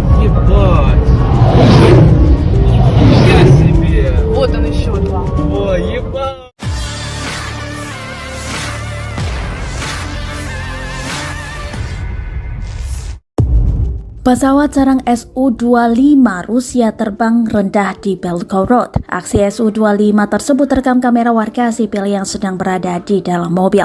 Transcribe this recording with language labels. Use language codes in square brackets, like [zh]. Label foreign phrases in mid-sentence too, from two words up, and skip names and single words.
[ru] Ебать. Я себе. Вот он еще два. О, ебать. [id] Pesawat serang Su-25 Rusia terbang rendah di Belgorod. Aksi Su-25 tersebut terekam kamera warga sipil yang sedang berada di dalam mobil.